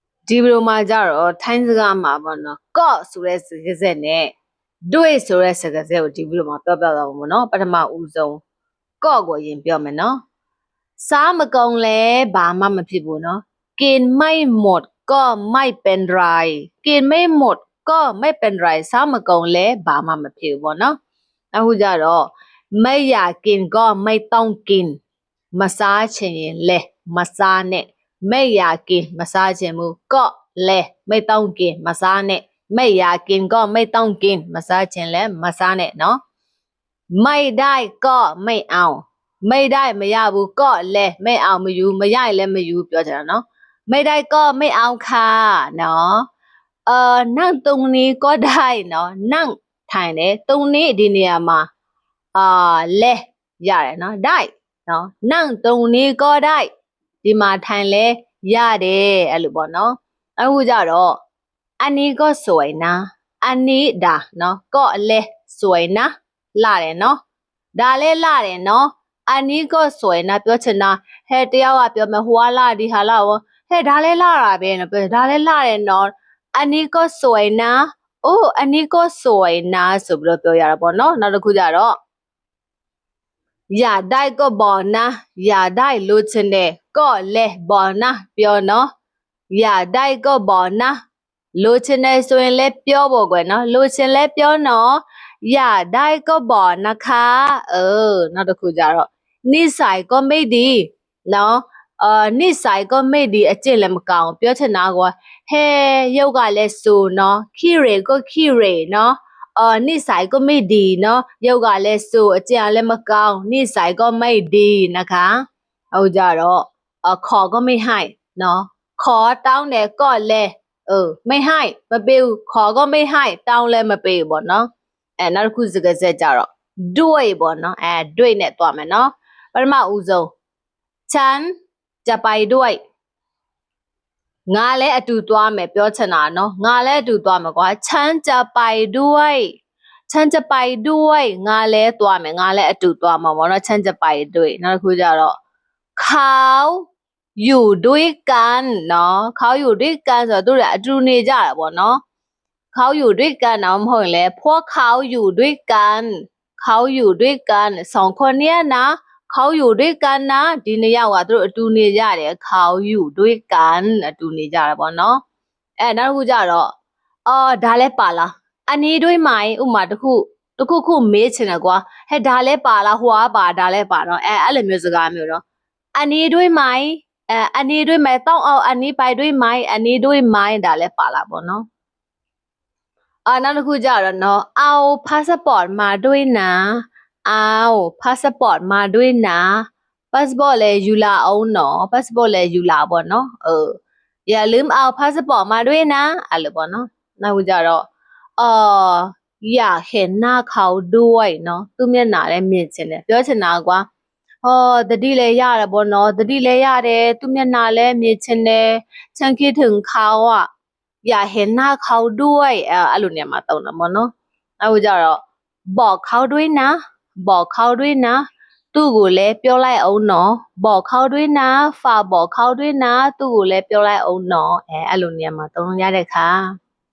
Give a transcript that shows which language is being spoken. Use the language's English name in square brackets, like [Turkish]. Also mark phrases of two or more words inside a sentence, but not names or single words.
[Burmese] ဒီဗီဒီယိုမှာကြတော့ထိုင်းစကားမှာပေါ့နော်ကော့ဆိုတဲ့စကားဆက်နဲ့တွေ့ဆိုတဲ့စကားဆက်ကိုဒီဗီဒီယိုမှာပြောပြသွားမှာပေါ့နော်ပထမဦးဆုံးကော့ကိုရင်ပြောမယ်နော်စားမကုန်လဲဘာမှ မဖြစ်ဘူးနော် [Thai] กินไม่หมดก็ไม่เป็นไรกินไม่หมดก็ไม่เป็นไร [Burmese] စားမကုန်လဲဘာမှမဖြစ်ဘူးပေါ့နော်အခုကြ တော့ [Thai] ไม่อยากกินก็ไม่ต้องกิน [Burmese] မစားချင်ရင်လဲမစားနဲ့ [Thai] ไม่อยากกิน [Burmese] မစားချင် ဘူး [Thai] ก็လဲไม่ต้องกิน [Burmese] မစားနဲ့ [Thai] ไม่อยากกินก็ไม่ต้องกิน [Burmese] မစားချင်လဲမစားနဲ့ [Thai] เนาะไม่ได้ก็ไม่เอาไม่ได้ [Burmese] မရဘူး [Thai] ก็လဲไม่เอา [Burmese] မယူမရရင်လဲမယူပြောချင်တာ [Thai] เนาะไม่ได้ก็ไม่เอาค่ะเนาะนั่งตรงนี้ก็ได้เนาะนั่งထိုင်တယ်ตรงนี้ [Burmese] ဒီနေရာမှာလဲရတယ် [Thai] เนาะได้ เนาะนั่งตรงนี้ก็ได้ [Burmese] ဒီမှာထိုင်လဲရတယ်အဲ့လိုပေါ့နော်အခုကြတော့ [Thai] อันนี้ก็สวยนะอันนี้ဒါเนาะก็လဲ สวยนะ [Burmese] လာတယ်เนาะဒါလဲလာတယ်เนาะ [Thai] อันนี้ก็สวยนะ [Burmese] ပြောချင်တာဟဲ့တယောက်ကပြော မယ်ဟိုကလာဒီဟာလာဟဲ့ဒါလဲလာတာပဲเนาะပြောဒါလဲလာတယ်เนาะ [Thai] อันนี้ก็สวยนะโอ้อันนี้ก็สวยนะ [Burmese] ဆိုပြီးတော့ပြောရတာပေါ့เนาะနောက်တစ်ခုကြတော့ [Thai] อยากได้ก็บอกนะ [Burmese] อยากได้รู้ချင်တယ်ก็လဲบอกนะပြောเนาะ [Thai] อยากได้ก็บอกนะ [Burmese] รู้ချင်တယ်ဆိုရင်လဲပြောဖို့ကွယ်เนาะรู้ချင်လဲပြောเนาะ [Thai] อยากได้ก็บอกนะคะနောက်တစ်ခုကြတော့นิสัยก็ไม่ดีเนาะนิสัยก็ไม่ดี [Burmese] အကျင့်လည်းမကော င်းပြောချင်တာကွာဟဲရုပ်ကလည်းဆိုเนาะ [Thai] ขี้เหร่ก็ขี้เหร่เนาะนิสัยก็ไม่ดีเนาะ [Burmese] ရုပ်ကလည်းဆိုအကျင့်လည်းမကောင်း [Thai] นิสัยก็ไม่ดีนะคะ [Burmese] ဟုတ်ကြတော့ [Thai] ขอก็ไม่ให้เนาะ [Burmese] ขอတောင်းတယ်ก็လဲไม่ให้မပေးဘူးขอก็ไม่ให้တောင်းလဲမပေးဘူးပေါ့เนาะနောက်တစ်ခုစကားဆက်ကြ တော့ด้วยပေါ့เนาะด้วยနဲ့တွားမယ်เนาะပထမဦးဆုံး [Thai] ฉันจะไปด้วย [Burmese] ငါလည်းအတူသွားမယ်ပြောချင်တာเนาะငါလည်းအတူသွားမယ်ကွာ [Thai] ฉันจะไปด้วยฉันจะไปด้วย [Burmese] ငါလည်းသွားမယ်ငါလည်းအတူသွားမှာပေါ့เนาะฉันจะไปด้วยနောက်တစ်ခုကြတော့ [Thai] เขาอยู่ด้วยกันเนาะเขาอยู่ด้วยกัน [Burmese] ဆိုတော့သူတို့အတူနေကြတာပေါ့เนาะเขา อยู่ด้วยกันเนาะမဟုတ်ရင်လည်း [Thai] พวกเขาอยู่ด้วยกันเขาอยู่ด้วยกันสองคนเนี้ยนะเขาอยู่ด้วยกันนะ [Burmese] ဒီနှစ်ယောက်ကသူတို့အတူနေကြတယ် [Thai] เขาอยู่ด้วยกัน [Burmese] အတူနေကြတာပေါ့เนาะနောက်တစ်ခုကြတော့ဒါလဲပါလားอันนี้ [Thai] ด้วยไหม [Burmese] ဥမာတစ်ခုမေးချင်တယ်ကွာဟဲ့ဒါလဲပါလားဟိုကပါဒါလဲပါ [Thai] เนาะအဲ့လိုမျိုးစကားမျိုးเนาะอันนี้ด้วยไหมอันนี้ด้วยไหมต้องเอาอันนี้ไปด้วยไหมอันนี้ด้วย ไหม [Burmese] ဒါလဲပါလားပေါ့ [Thai] เนาะ [Burmese] နောက်တစ်ခုကြတော့ [Thai] เนาะเอาพาสปอร์ตมาด้วยนะเอาพาสปอร์ตมาด้วยนะพาสปอร์ตလဲယူလာအောင် [Burmese] เนาะพาสปอร์ตလဲယူလာပေါ့เนาะ [Thai] อย่าลืมเอาพาสปอร์ตมาด้วยนะ [Burmese] အဲ့လိုပေါ့เนาะနောက်ခုကြတော့อยาก [Thai] เห็นหน้าเขาด้วยเนาะ [Burmese] သူ့မျက်နှာလဲမြင်ချင်တယ်ပြောချင်တာကွာတတိလဲရတယ်ပေါ့เนาะတတိလဲရတယ်သူ့မျက်နှာလဲမြင်ချင်တယ် [Thai] ฉันคิดถึงเขาอ่ะอยากเห็นหน้าเขาด้วย [Burmese] အဲ့လိုနေရာမှာတုံးတာပေါ့เนาะအခုကြတော့ [Thai] บอกเขาด้วยนะบอกเขาด้วยนะ [Burmese] သူ့ကိုလည်းပြောလိုက်အောင်เนาะ [Thai] บอกเขาด้วยนะฝากบอกเขาด้วยนะ [Burmese] သူ့ကိုလည်းပြောလိုက်အောင်เนาะအဲ့လိုနေရာမှာတုံးရတဲ့ခါ